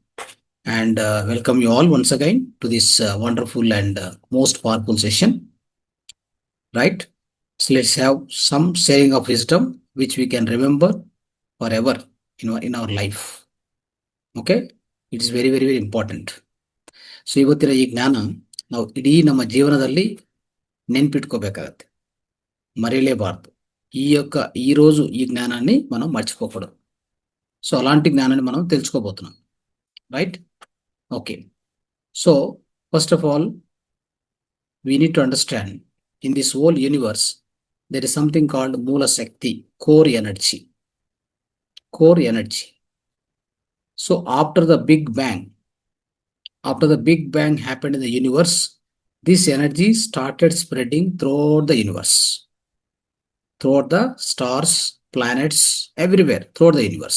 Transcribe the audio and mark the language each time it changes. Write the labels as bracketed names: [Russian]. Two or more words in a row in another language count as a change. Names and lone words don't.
[English] And welcome you all once again to this wonderful and most powerful session. Right? So let's have some sharing of wisdom which we can remember forever in our life. Okay, it is very very very important. [Kannada] ಸೊ ಇವತ್ತಿನ ಈ ಜ್ಞಾನ ನಾವು ಇಡೀ ನಮ್ಮ ಜೀವನದಲ್ಲಿ ನೆನ್ಪಿಟ್ಕೋಬೇಕಾಗತ್ತೆ, మరేలేబారదు. [Telugu] ఈ రోజు ఈ జ్ఞానాన్ని మనం మర్చిపోకూడదు. సో అలాంటి జ్ఞానాన్ని మనం తెలుసుకోబోతున్నాం. రైట్? ఓకే. [English] so first of all we need to understand in this whole universe there is something called Moola Shakti, core energy. Core energy. So after the Big Bang happened in the universe, this energy started spreading throughout the universe, throughout the stars, planets, everywhere, throughout the universe.